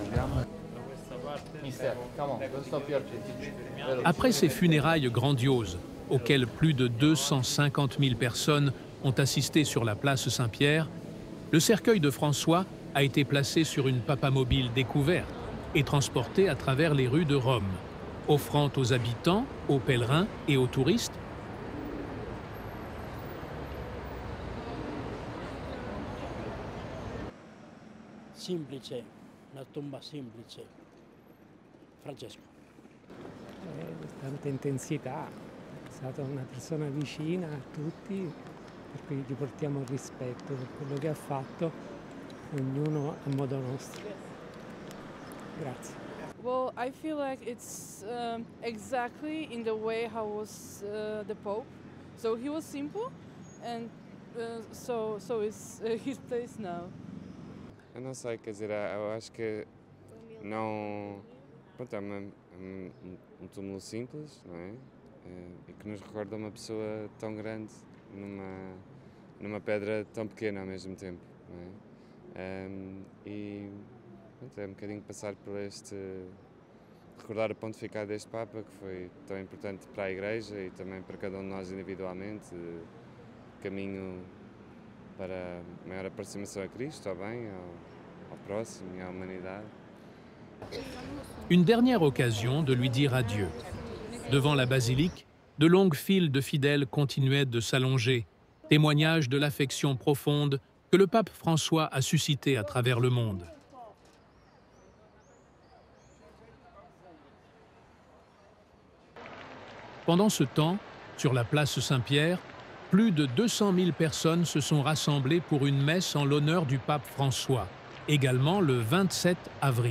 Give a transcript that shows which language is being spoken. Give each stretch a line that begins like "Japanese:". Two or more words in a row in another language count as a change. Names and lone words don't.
French: Après ces funérailles grandioses, auquel plus de 250 000 personnes ont assisté sur la place Saint-Pierre, le cercueil de François a été placé sur une papamobile découverte et transporté à travers les rues de Rome, offrant aux habitants, aux pèlerins et aux touristes
Italian: semplice, una tomba semplice. Francesco. Tanta intensità, è stata una persona vicina a tutti, per cui gli portiamo rispetto per quello che ha fatto, ognuno a modo nostro. Grazie.
English: Well, I feel like it's exactly in the way how was the Pope. So he was simple, and so is his place now.
Portuguese: Eu não sei, quer dizer, eu acho que não. Pronto, é um túmulo simples, não é? E que nos recorda uma pessoa tão grande numa pedra tão pequena ao mesmo tempo, não é? E pronto, é um bocadinho passar por recordar o pontificado deste Papa, que foi tão importante para a Igreja e também para cada um de nós individualmente, caminho para maior aproximação a Cristo, ao bem, ao próximo
French: et à l'humanité. Une dernière occasion de lui dire adieu. Devant la basilique, de longues files de fidèles continuaient de s'allonger, témoignage de l'affection profonde que le pape François a suscitée à travers le monde. Pendant ce temps, sur la place Saint-Pierre, plus de 200 000 personnes se sont rassemblées pour une messe en l'honneur du pape François, également le 27 avril.